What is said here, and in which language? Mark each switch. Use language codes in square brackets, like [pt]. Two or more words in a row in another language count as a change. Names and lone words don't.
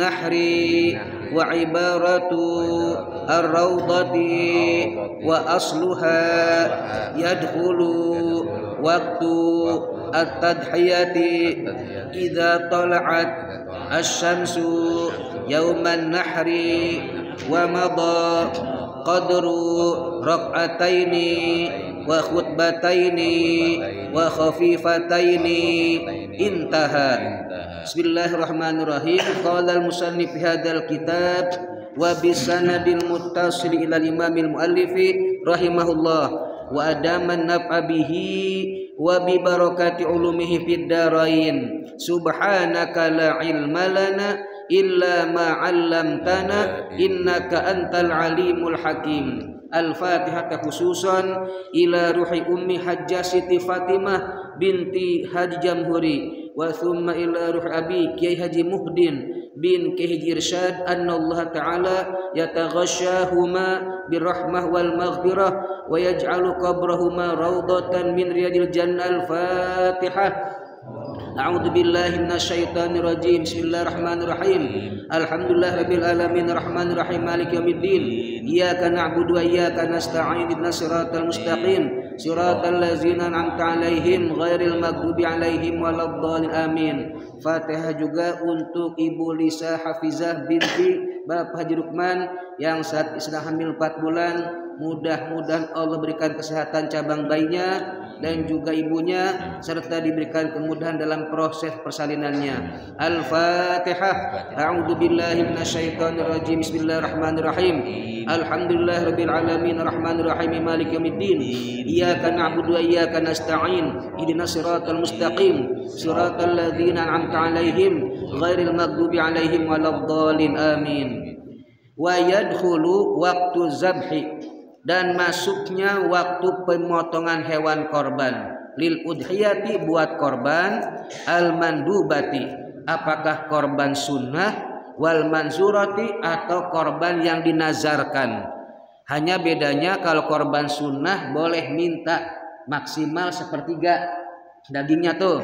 [ar] نحر وعبارة الروضة وأصلها يدخل وقت التضحية إذا طلعت الشمس يوم النحر ومضى قدر ركعتين وخطبتين وخفيفتين انتهى. بسم الله الرحمن الرحيم. قال المصنف في هذا الكتاب وبسنده المتصل إلى الإمام المؤلف رحمه الله وأدام النفع به وببركة علومه في الدارين. سبحانك لا علم لنا إلا ما علمتنا إنك أنت العليم الحكيم. الفاتحة خصوصا إلى روح أمي Hajjah Siti Fatimah بنت Haji Jamhuri وثم إلى روح أبي Kiai Haji Muhdin بن Kiai Haji Irsyad أن الله تعالى يتغشاهما بالرحمة والمغفرة ويجعل قبرهما روضة من رياض الجنة. Al-Fatihah. أعوذ بالله من الشيطان الرجيم. بسم الله الرحمن الرحيم. الحمد لله رب العالمين الرحمن الرحيم مالك يوم الدين. إياك نعبد وإياك نستعين اهدنا الصراط المستقيم صراط الذين أنعمت عليهم غير المغضوب عليهم ولا الضالين. Amin. [id] Fatihah juga untuk Ibu Lisa Hafizah binti Bapak Haji Rukman yang saat sedang hamil 4 bulan. Mudah-mudahan Allah berikan kesehatan cabang bayinya dan juga ibunya serta diberikan kemudahan dalam proses persalinannya. [ar] Al-Fatihah. أعوذ بالله من الشيطان الرجيم. بسم الله الرحمن الرحيم. الحمد لله رب العالمين الرحمن الرحيم مالك يوم الدين. إياك نعبد وإياك نستعين. اهدنا الصراط المستقيم. صراط الذين أنعمت عليهم غير المغضوب عليهم ولا الضالين. Amin. ويدخل وقت الذبح, [id] dan masuknya waktu pemotongan hewan korban, [ar] للأضحية [id] buat korban, [ar] المندوبة [id] apakah korban sunnah, [ar] والمنذورة [id] atau korban yang dinazarkan. Hanya bedanya kalau korban sunnah boleh minta maksimal 1/3 dagingnya tuh.